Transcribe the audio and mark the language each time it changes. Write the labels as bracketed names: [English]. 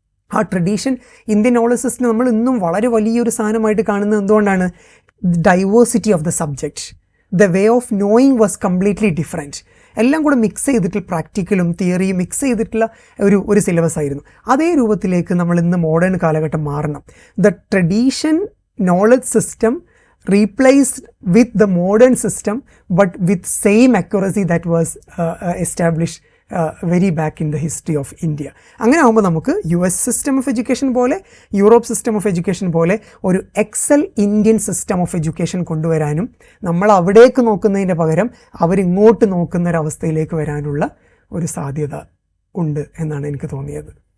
[Malayalam] ആ tradition Indian knowledge system നമ്മൾ ഇന്നും വളരെ വലിയൊരു സാധനമായിട്ട് കാണുന്നത് എന്തുകൊണ്ടാണ്? [English] Diversity of the subject, the way of knowing was completely different. [Malayalam] എല്ലാം കൂടെ മിക്സ് ചെയ്തിട്ട് പ്രാക്ടിക്കലും തിയറിയും മിക്സ് ചെയ്തിട്ടുള്ള ഒരു സിലബസ് ആയിരുന്നു. അതേ രൂപത്തിലേക്ക് നമ്മൾ ഇന്ന് മോഡേൺ കാലഘട്ടം മാറണം. [English] The tradition knowledge system replaced with the modern system, but with same accuracy that was established very back in the history of India. [Malayalam] അങ്ങനെ ആകുമ്പോൾ നമുക്ക് US സിസ്റ്റം ഓഫ് എഡ്യൂക്കേഷൻ പോലെ, യൂറോപ്പ് സിസ്റ്റം ഓഫ് എഡ്യൂക്കേഷൻ പോലെ ഒരു Excel Indian system of education കൊണ്ടുവരാനും നമ്മൾ അവിടേക്ക് നോക്കുന്നതിൻ്റെ പകരം അവരിങ്ങോട്ട് നോക്കുന്ന ഒരവസ്ഥയിലേക്ക് വരാനുള്ള ഒരു സാധ്യത ഉണ്ട് എന്നാണ് എനിക്ക് തോന്നിയത്.